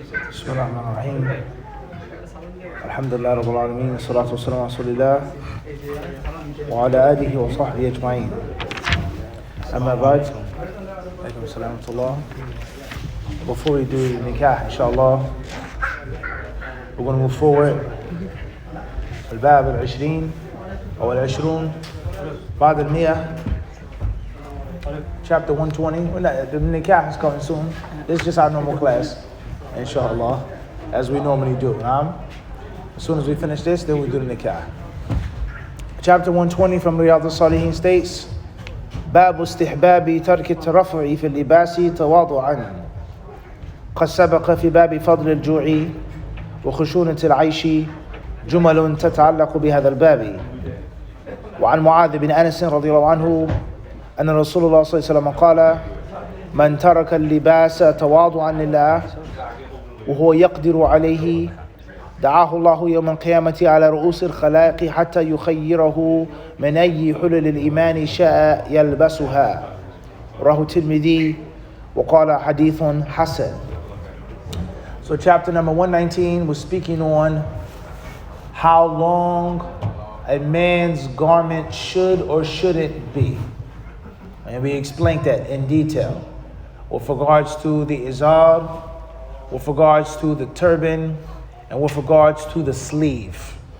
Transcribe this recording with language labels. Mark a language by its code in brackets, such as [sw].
[ar] بسم الله الرحمن الرحيم الحمد لله رب العالمين والصلاة والسلام على رسول الله وعلى آله وصحبه أجمعين أما بعد عليكم السلام ورحمة الله. [en] Before we do nikah inshallah, we're going to move forward. [ar] الباب العشرين أو العشرون بعد المئة, [en] chapter 120. The nikah is coming soon. This is just our normal class, inshallah, as we normally do. As soon as we finish this, then we do the nikah. Chapter 120 from Riyadh as-Saliheen states, [ar] باب استحباب ترك الترفع في اللباس تواضعا قد سبق في باب فضل الجوع وخشونة العيش جمل تتعلق بهذا الباب. وعن معاذ بن أنس رضي الله عنه أن رسول الله صلى الله عليه وسلم قال من ترك اللباس تواضعا لله وهو يقدر عليه دعاه الله يوم القيامة على رؤوس الخلائق حتى يخيره من أي حلل الإيمان شاء يلبسها. رواه الترمذي وقال حديث حسن. [en] So chapter number 119 was speaking on how long a man's garment should or shouldn't be. And we explained that in detail with regards to the izar, with regards to the turban, and with regards to the sleeve.